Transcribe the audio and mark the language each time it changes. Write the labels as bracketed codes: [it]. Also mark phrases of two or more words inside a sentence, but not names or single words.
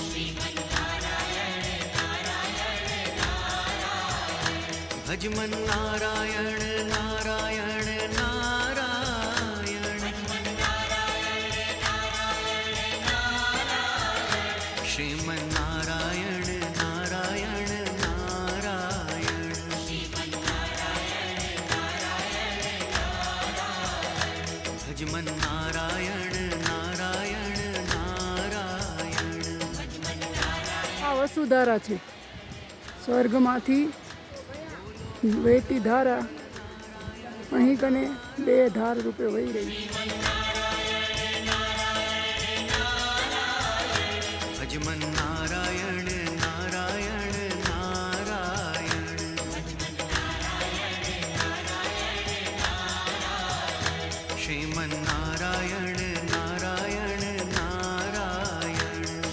[hi] भजमन नारायण नारायण नारायण, श्रीमन नारायण नारायण नारायण, भजमन नारायण नारायण नारायण. [gu] આ વસુધારા છે. સ્વર્ગમાંથી વહેતી ધારા અહીં કને 2 ધાર રૂપે વહી રહી છે. [hi] अजमन नारायण नारायण नारायण श्रीमन नारायण नारायण नारायण.